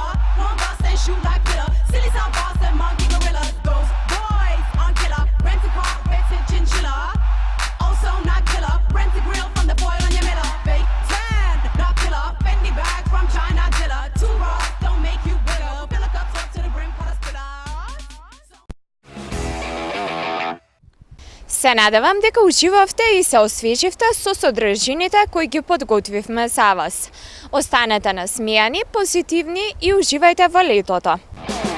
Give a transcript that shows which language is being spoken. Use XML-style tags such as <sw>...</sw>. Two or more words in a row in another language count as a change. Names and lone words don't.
<en>Won't bust and shoot like killer. Silly sound boss and monkey gorillas. Those boys on killer. Rent a car, rent a chinchilla. Also not killer. Rent a grill from the foil on your miller. Fake tan, not killer. Fendi bag from China dilla. Too raw, don't make you bitter. Fill a cup up to the brim, color spitter.</en> <mk>Се надевам дека уживавте и се освеживте со содржините кои ги подготвивме за вас. Останете насмејани, позитивни и уживајте во летото.</mk>